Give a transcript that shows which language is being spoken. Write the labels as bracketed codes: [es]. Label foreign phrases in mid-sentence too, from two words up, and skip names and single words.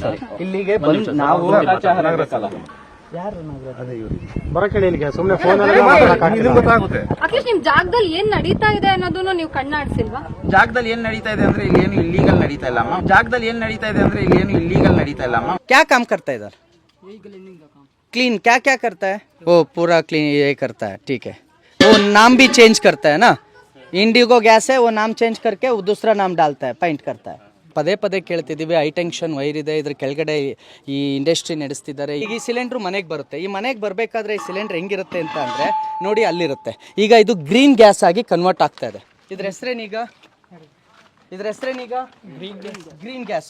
[kn] ಇಲ್ಲಿಗೆ ಬಂದು ನಾವು ಅಟ್ಲೀಸ್ಟ್ ನಿಮ್ ಜಾಗದಲ್ಲಿ ಏನ್ ನಡೀತಾ ಇದೆ ಅನ್ನೋದನ್ನು ನೀವು ಕಣ್ಣಾಡ್ಸಿಲ್ವಾ? ಜಾಗದಲ್ಲಿ ಏನ್ ನಡೀತಾ ಇದೆ ಅಂದ್ರೆ ಇಲ್ಲಿ ಏನು ಇಲ್ಲೀಗಲ್ ನಡೀತಾ ಇಲ್ಲ ಅಮ್ಮ. ಜಾಗದಲ್ಲಿ ಏನ್ ನಡೀತಾ ಇದೆ ಅಂದ್ರೆ ಇಲ್ಲಿ ಏನು ಇಲ್ಲೀಗಲ್ ನಡೀತಾ ಇಲ್ಲ ಅಮ್ಮ. [hi] क्या काम करता है इधर? क्लीन क्या क्या करता है? वो पूरा क्लीन ये करता है, ठीक है. वो नाम भी चेंज करता है ना, इंडिगो गैस है, वो नाम चेंज करके वो दूसरा नाम डालता है, पेंट करता है. [kn] ಪದೇ ಪದೇ ಕೇಳ್ತಿದ್ದೀವಿ. [en] high tension wire [kn] ಇದೆ, ಇದ್ರ ಕೆಳಗಡೆ ಈ ಇಂಡಸ್ಟ್ರಿ ನಡೆಸ್ತಿದ್ದಾರೆ. ಈಗ ಈ ಸಿಲಿಂಡ್ರು ಮನೆಗೆ ಬರುತ್ತೆ. ಈ ಮನೆಗೆ ಬರಬೇಕಾದ್ರೆ ಈ ಸಿಲಿಂಡರ್ ಹೆಂಗಿರುತ್ತೆ ಅಂತ ಅಂದರೆ ನೋಡಿ, ಅಲ್ಲಿರುತ್ತೆ. ಈಗ ಇದು [en] green gas [kn] ಆಗಿ ಕನ್ವರ್ಟ್ ಆಗ್ತಾ ಇದೆ. ಇದ್ರ ಹೆಸರೇನೀಗ [en] green gas.